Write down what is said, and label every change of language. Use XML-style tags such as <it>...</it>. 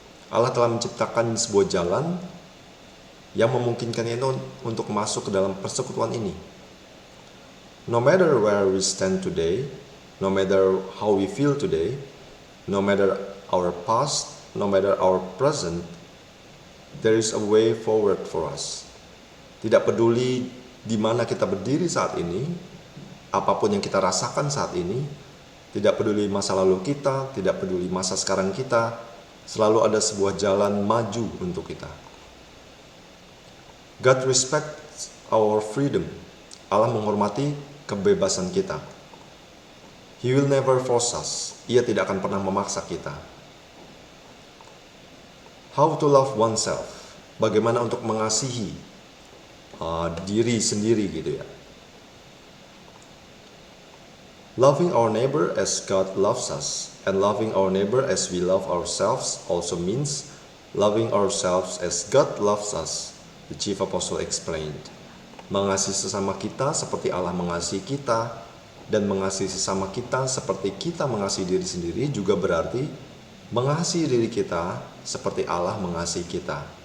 <id>Allah telah menciptakan sebuah jalan yang memungkinkan kita untuk masuk ke dalam persekutuan ini.</id> <en>No matter where we stand today, no matter how we feel today, no matter our past, no matter our present, there is a way forward for us.</en> <id>Tidak peduli di mana kita berdiri saat ini, apapun yang kita rasakan saat ini, tidak peduli masa lalu kita, tidak peduli masa sekarang kita, selalu ada sebuah jalan maju untuk kita.</id> <en>God respects our freedom.</en> <id>Allah menghormati kebebasan kita.</id> <en>He will never force us.</en> <id>Ia tidak akan pernah memaksa kita.</id> <en>How to love oneself.</en> <id>Bagaimana untuk mengasihi diri sendiri gitu ya.</id> <en>Loving our neighbor as God loves us and loving our neighbor as we love ourselves also means loving ourselves as God loves us. The chief apostle explained.</en> <id>Mengasihi sesama kita seperti Allah mengasihi kita, dan mengasihi sesama kita seperti kita mengasihi diri sendiri juga berarti mengasihi diri kita seperti Allah mengasihi kita.</id>